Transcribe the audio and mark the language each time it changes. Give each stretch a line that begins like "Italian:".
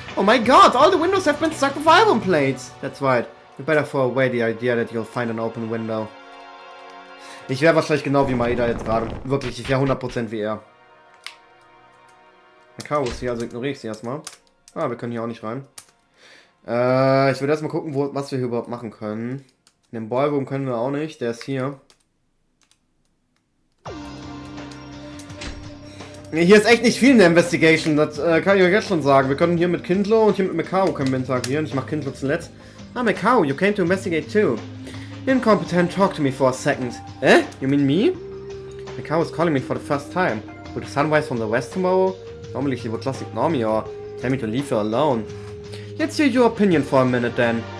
English: Oh my god, all the windows have been stuck with iron plates! That's right. You better throw away the idea that you'll find an open window.
German: Ich wäre wahrscheinlich genau wie Maida jetzt gerade. Wirklich, ich wäre 100% wie er. Der Chaos hier, also ignoriere ich sie erstmal. Ah, wir können hier auch nicht rein. Ich würde erstmal gucken, was wir hier überhaupt machen können. In dem Ballroom können wir auch nicht, der ist hier. Hier ist echt nicht viel in der Investigation, das kann ich euch jetzt schon sagen. Wir können hier mit Kindlo und hier mit Mikao können wir interagieren. Ich mache Kindlo zuletzt.
English: Ah, Mikao, you came to investigate too. Incompetent, talk to me for a second. Eh? You mean me? Mikao is calling me for the first time. Will the sun rise from the west tomorrow? Normally she would just ignore me or Tell me to leave you alone. Let's hear your opinion for a minute then.